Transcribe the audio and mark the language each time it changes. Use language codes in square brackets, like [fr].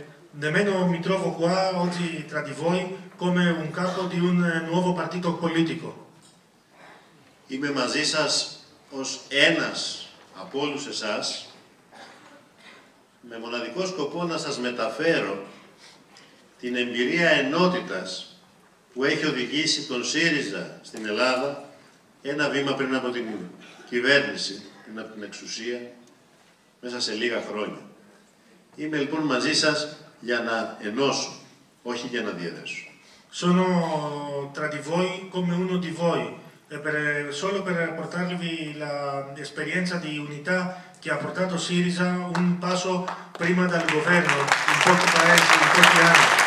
[it] Nemmeno mi trovo qua oggi tra di voi come un capo di un nuovo partito politico. [el] Είμαι μαζί σας ως ένας από όλους εσάς, με μοναδικό σκοπό να σας μεταφέρω την εμπειρία ενότητας που έχει οδηγήσει τον ΣΥΡΙΖΑ στην Ελλάδα ένα βήμα πριν από την κυβέρνηση, πριν από την εξουσία, μέσα σε λίγα χρόνια. Είμαι λοιπόν μαζί σας για να ενώσω, όχι για να διαιρέσω. [it] Sono tra di voi come uno di voi, solo per portarvi l'esperienza di unità che ha portato Syriza un passo prima dal governo in pochi paesi, in pochi anni.